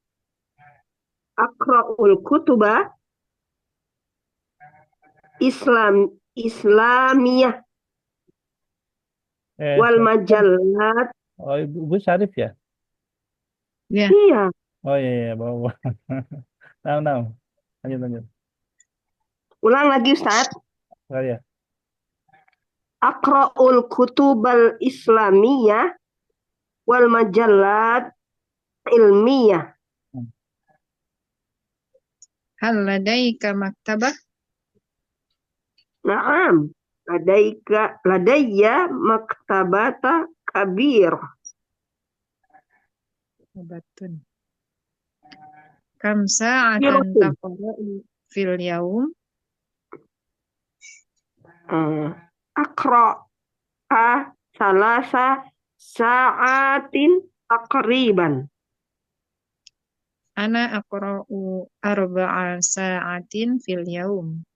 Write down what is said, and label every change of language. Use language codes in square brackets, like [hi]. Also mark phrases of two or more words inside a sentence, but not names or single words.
[ar] أقرأ الكتب الإسلامية والمجلات. [id] Oh, Ibu Syarif ya? Ya. Iya. Oh iya, bawa. Nah. Lanjut. Ulang lagi Ustaz. Ya. [ar] أقرأ الكتب الإسلامية والمجلات العلمية. هل لديك مكتبة? Naam. لدي مكتبة كبير. Batun. كم ساعة تقرأ في اليوم? أقرأ ثلاث ساعات تقريبا. أنا أقرأ أربع ساعات في اليوم.